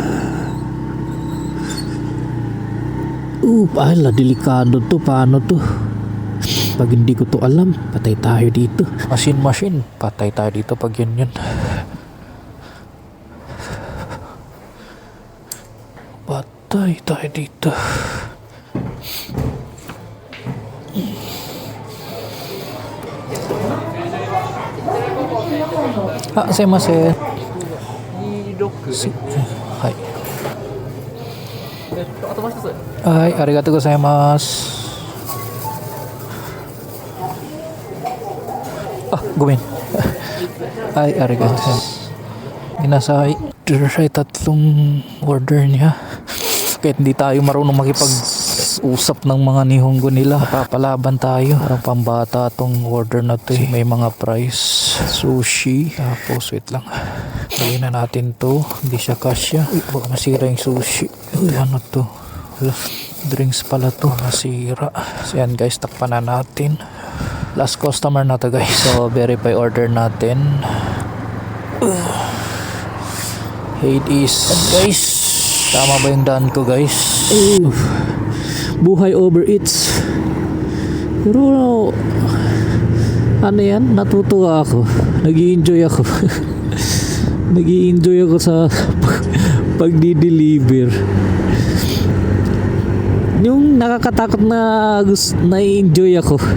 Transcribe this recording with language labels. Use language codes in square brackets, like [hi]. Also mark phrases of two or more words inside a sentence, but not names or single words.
[tl] Ala, delikado to. Paano to? Pag hindi ko to alam, patay tayo dito. Machine. Patay tayo dito pag yun. Patay tayo dito. Sumimasen. Hai. [ja] はい、ありがとうございます. [tl] Gumin. Ay, arigatou. Inasay. Ay, tatlong order niya. Kahit hindi tayo marunong makipag-usap ng mga nihongo nila, papalaban tayo. Parang pambata tong order na to eh. May mga price. Sushi. Tapos, wait lang. Baliin na natin to. Hindi siya kasya. Baka masira yung sushi. Ito, ano to? Drinks pala to. Masira. So yan guys, takpan na natin. Last customer na to guys. So, [en] verify order [tl] natin. [en] It is. [tl] Guys, tama ba yung daan ko guys? Buhay over eats. Pero ano yan? Natutuwa ako. Nag-i-enjoy ako. Nag-i-enjoy ako sa pagdi-deliver. Yung nakakatakot na na-enjoy ako.